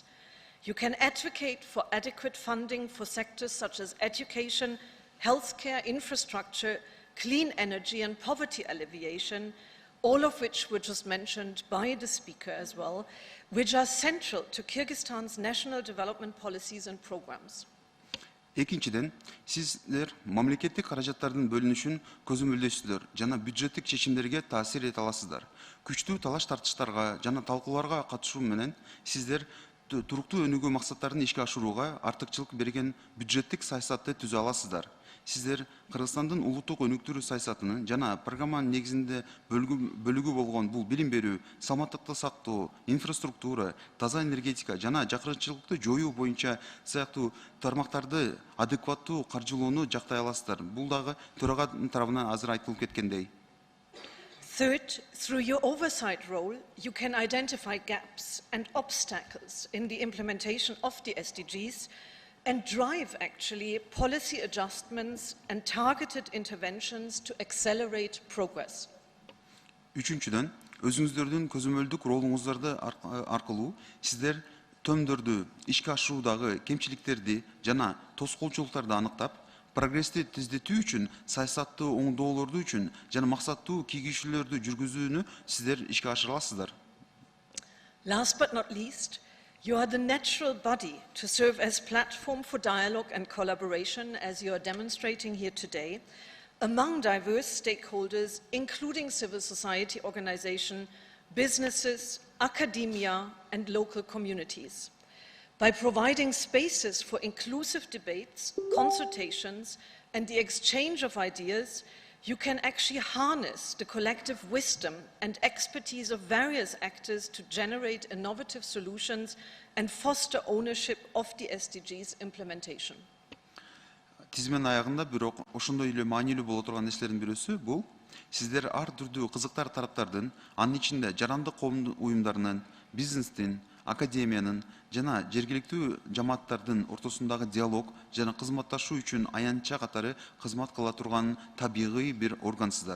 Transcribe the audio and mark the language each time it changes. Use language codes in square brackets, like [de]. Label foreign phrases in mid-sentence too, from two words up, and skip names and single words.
[en] You can advocate for adequate funding for sectors such as education, healthcare, infrastructure, clean energy and poverty alleviation, all of which were just mentioned by the speaker as well, which are central to Kyrgyzstan's national development policies and programs. [ky] Экинчиден, сиздер мамлекеттик каражаттардын бөлүнүшүн көзөмөлдөйсүздөр жана бюджеттик чечимдерге таасир эте аласыздар. Күчтүү талаш тартыштарга жана талкууларга катышуу менен сиздер туруктуу өнүгүү максаттарын ишке ашырууга артыкчылык берген бюджеттик саясатты түзө аласыздар. Сиздер Кыргызстандын улуттук өнүктүрүү саясатынын жана программанын негизинде бөлүгү болгон бул билим берүү, саламаттыкты сактоо, инфраструктура, таза энергетика жана жакырынчылыкты жоюу боюнча сыяктуу тармактарды адекваттуу каржылоону жактай аласыздар. Бул дагы төрага тарабынан азыр айтылып кеткендей. [en] Third, through your oversight role, you can identify gaps and obstacles in the implementation of the SDGs and drive actually policy adjustments and targeted interventions to accelerate progress. [ky] Үчүнчүдөн, өзүңүздөрдүн көзөмөлдүк ролуңуздарды аркылуу сиздер төмдөрдү ишке ашыруудагы кемчиликтерди жана тоскоолчулуктарды аныктап, прогрессти тездетүү үчүн саясатты оңдоолорду үчүн жана максаттуу кийгизүүлөрдү жүргүзүүнү сиздер ишке ашыра аласыздар. [en] Last but not least, you are the natural body to serve as platform for dialogue and collaboration, as you are demonstrating here today, among diverse stakeholders, including civil society organizations, businesses, academia, and local communities. By providing spaces for inclusive debates, consultations, and the exchange of ideas, you can actually harness the collective wisdom and expertise of various actors to generate innovative solutions and foster ownership of the SDGs implementation. [ky] Тизмен аягында бирок ошондой эле маанилүү боло турган нерселердин бирөөсү бул сиздер ар түрдүү кызыктар тараптардын, анын ичинде жарандык коомдун уюмдарынын, бизнестин, академиянын жана жергиликтүү жамааттардын ортосундагы диалог жана кызматташуу үчүн аянтча катары кызмат кыла турган табигый бир органсыздар.